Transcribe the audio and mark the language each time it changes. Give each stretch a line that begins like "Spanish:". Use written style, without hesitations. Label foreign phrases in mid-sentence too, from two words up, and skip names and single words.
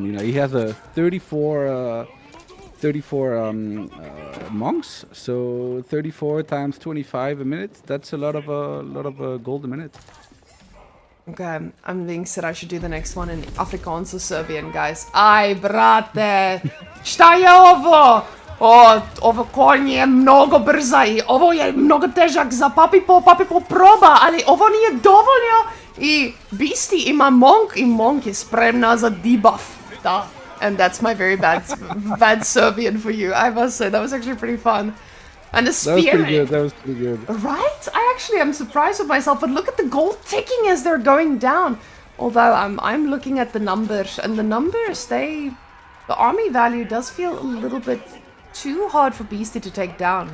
English: You know, he has a 34 monks, so 34 times 25 a minute. That's a lot of gold a minute. Okay, I'm being said I should do the next one in Afrikaans or Serbian, guys.
Serbian: Aj, brate! Šta je ovo? Ovo konje je mnogo brza i ovo je mnogo težak za PUPPYPAW proba, ali ovo nije dovoljno i Beastie ima monk i monk je spremna za debuff. Da.
English: And that's my very bad Serbian for you. I must say, that was actually pretty fun. And the spearman. That was pretty good. Right? I actually am surprised with myself, but look at the gold ticking as they're going down. Although I'm looking at the numbers, and the numbers, the army value does feel a little bit too hard for Beastie to take down.